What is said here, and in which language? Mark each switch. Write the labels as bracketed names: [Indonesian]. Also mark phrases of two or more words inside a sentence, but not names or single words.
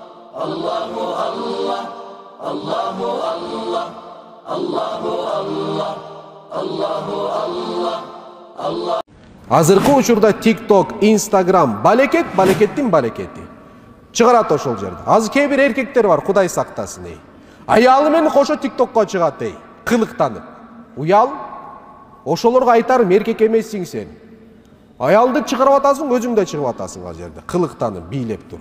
[Arabic] الله الله، الله الله، الله الله، الله الله، الله. [Kyrgyz] Азыркы учурда TikTok, Instagram балекеттин балекети. Чыгарат ошол жерде. Азыр кээ бир эркектер бар, Кудай сактасын эй. Аялы менен кошо TikTokко чыгат эй, кылыктанып. Уял. Ошолорго айтарым, эркек эмессиң сен. Аялды чыгарып атасың, өзүң да чыгып атасың ал жерде, кылыктанып, бийлеп туруп.